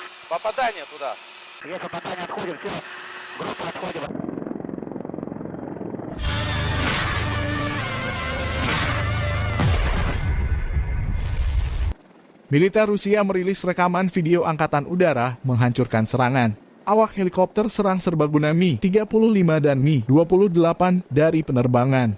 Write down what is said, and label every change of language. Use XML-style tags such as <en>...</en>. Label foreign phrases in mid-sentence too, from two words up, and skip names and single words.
<ru>Попадание туда. Есть попадание, отходим, все. Группа отходим.</ru> <id>Militer Rusia merilis rekaman video Angkatan Udara menghancurkan serangan. Awak helikopter serang serbaguna Mi-35 dan Mi-28 dari penerbangan.</id>